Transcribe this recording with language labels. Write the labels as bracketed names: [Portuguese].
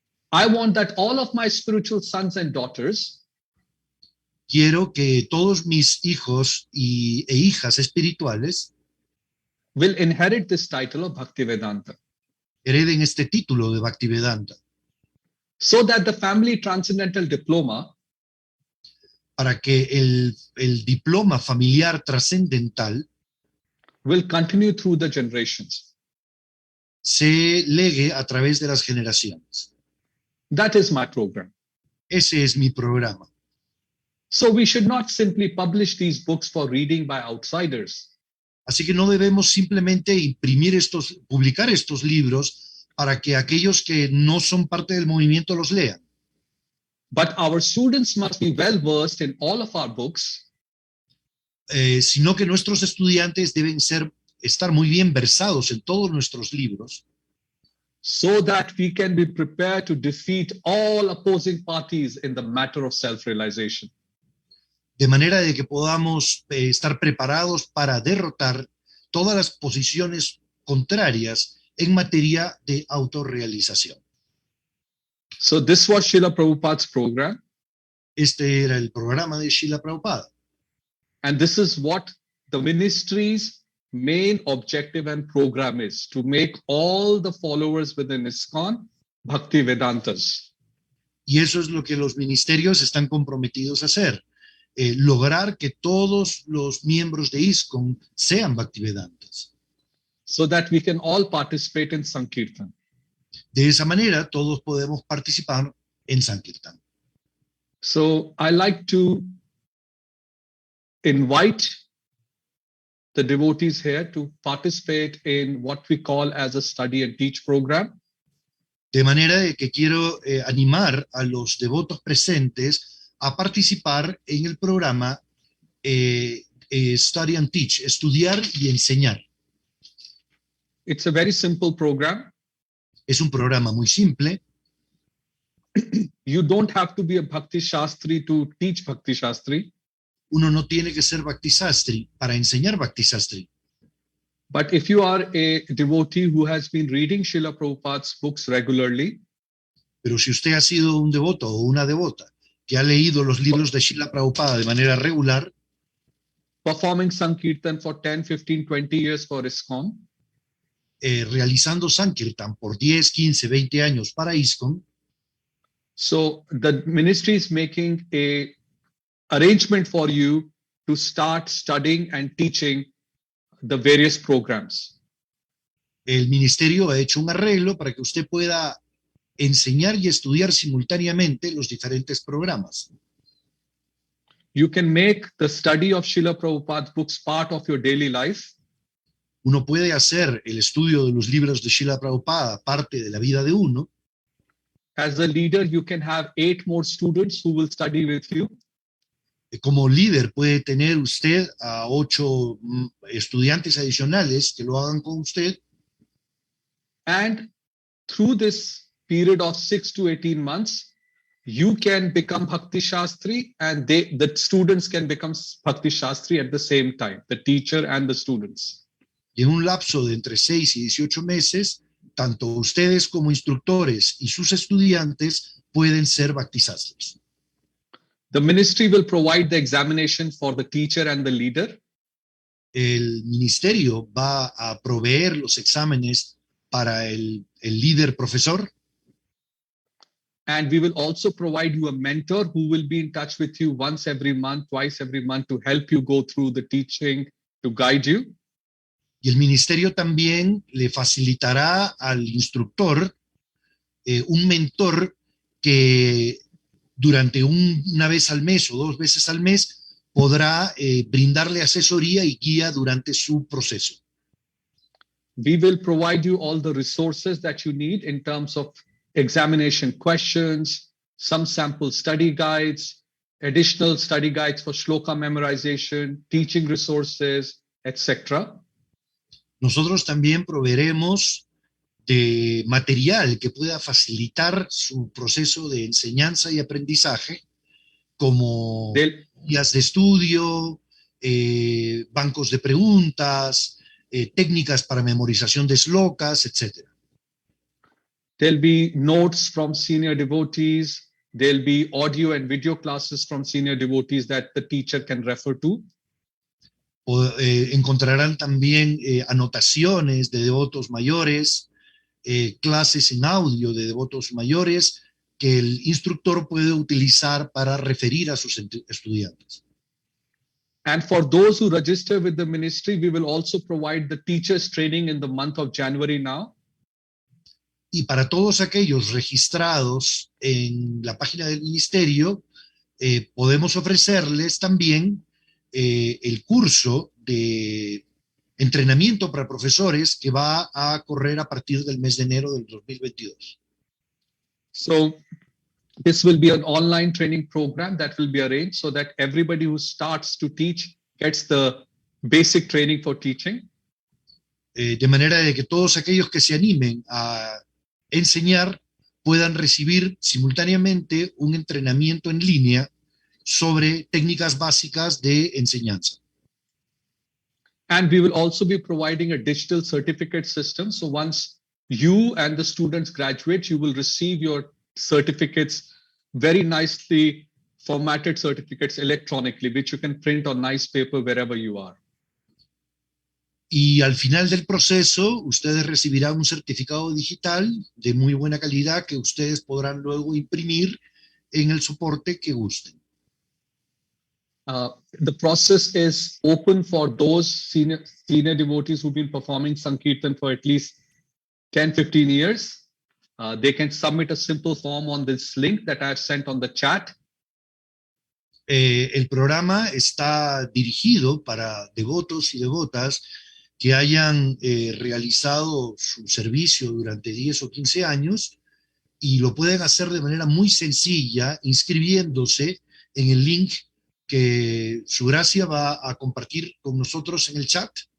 [English] I want that all of my spiritual sons and daughters [Spanish] Quiero que todos mis hijos e hijas espirituales [English] will inherit this title of Bhakti Vedanta, [Spanish] hereden este título de Bhaktivedanta, [English] so that the family transcendental diploma [Spanish] para que el diploma familiar trascendental [English] will continue through the generations. [Spanish] se legue a través de las generaciones. [English] That is my program. [Spanish] Ese es mi programa. [English] So we should not simply publish these books for reading by outsiders. [Spanish] Así que no debemos simplemente publicar estos libros para que aquellos que no son parte del movimiento los lean. [English] But our students must be well versed in all of our books [Spanish] Sino que nuestros estudiantes deben estar muy bien versados en todos nuestros libros, [English] so that we can be prepared to defeat all opposing parties in the matter of self-realization. [Spanish] de manera de que podamos estar preparados para derrotar todas las posiciones contrarias en materia de autorrealización. [English] So this was Srila Prabhupada's program, [Spanish] Este era el programa de Srila Prabhupada. [English] and this is what the ministry's main objective and program is, to make all the followers within ISKCON Bhakti Vedantas. [Spanish] Y eso es lo que los ministerios están comprometidos a hacer, lograr que todos los miembros de ISKCON sean Bhaktivedantas. [English] So that we can all participate in Sankirtan. [Spanish] De esa manera, todos podemos participar en Sankirtan. [English] So I like to invite the devotees here to participate in what we call as a study and teach program. [Spanish] De manera de que quiero animar a los devotos presentes a participar en el programa Study and Teach, estudiar y enseñar. [English] It's a very simple program. [Spanish] Es un programa muy simple. [English] You don't have to be a Bhakti Shastri to teach Bhakti Shastri, [Spanish] Uno no tiene que ser Bhakti Sastri para enseñar Bhakti Sastri. [English] but if you are a devotee who has been reading Srila Prabhupada's books regularly, [Spanish] Pero si usted ha sido un devoto o una devota que ha leído los libros de Srila Prabhupada de manera regular, [English] performing Sankirtan for 10, 15, 20 years for ISKCON, [Spanish] realizando Sankirtan por 10, 15, 20 años para ISKCON, [English] so the ministry is making a arrangement for you to start studying and teaching the various programs. [Spanish] el ministerio ha hecho un arreglo para que usted pueda enseñar y estudiar simultáneamente los diferentes programas. [English] You can make the study of Srila Prabhupada's books part of your daily life. [Spanish] Uno puede hacer el estudio de los libros de Srila Prabhupada parte de la vida de uno. [English] As a leader, you can have 8 more students who will study with you. [Spanish] Como líder puede tener usted a 8 estudiantes adicionales que lo hagan con usted. [English] And through this period of 6 to 18 months, you can become Bhakti Shastri, and the students can become Bhakti Shastri at the same time, the teacher and the students. [Spanish] Y en un lapso de entre 6 y 18 meses, tanto ustedes como instructores y sus estudiantes pueden ser Bhaktisastris. [English] The ministry will provide the examination for the teacher and the leader. [Spanish] El ministerio va a proveer los exámenes para el líder profesor. [English] And we will also provide you a mentor who will be in touch with you once every month, twice every month to help you go through the teaching, to guide you. [Spanish] Y el ministerio también le facilitará al instructor un mentor que durante una vez al mes o 2 veces al mes podrá brindarle asesoría y guía durante su proceso. [English] We will provide you all the resources that you need in terms of examination questions, some sample study guides, additional study guides for shloka memorization, teaching resources, etc. [Spanish] Nosotros también proveeremos de material que pueda facilitar su proceso de enseñanza y aprendizaje, como [English] They'll, [Spanish] guías de estudio, bancos de preguntas, técnicas para memorización de slokas, etc. [English] there'll be notes from senior devotees. There'll be audio and video classes from senior devotees that the teacher can refer to. [Spanish] Encontrarán también anotaciones de devotos mayores, clases en audio de devotos mayores que el instructor puede utilizar para referir a sus estudiantes. [English] And for those who register with the ministry, we will also provide the teachers training in the month of January now. [Spanish] Y para todos aquellos registrados en la página del ministerio, podemos ofrecerles también el curso de entrenamiento para profesores que va a correr a partir del mes de enero del 2022. [English] So this will be an online training program that will be arranged so that everybody who starts to teach gets the basic training for teaching. [Spanish] De manera de que todos aquellos que se animen a enseñar puedan recibir simultáneamente un entrenamiento en línea sobre técnicas básicas de enseñanza. [English] And we will also be providing a digital certificate system. So once you and the students graduate, you will receive your certificates, very nicely formatted certificates electronically, which you can print on nice paper wherever you are. [Spanish] Y al final del proceso, ustedes recibirán un certificado digital de muy buena calidad que ustedes podrán luego imprimir en el soporte que gusten. [English] The process is open for those senior devotees who've been performing Sankirtan for at least 10, 15 years. They can submit a simple form on this link that I've sent on the chat. [Spanish] El programa está dirigido para devotos y devotas que hayan realizado su servicio durante 10 o 15 años y lo pueden hacer de manera muy sencilla inscribiéndose en el link que su gracia va a compartir con nosotros en el chat.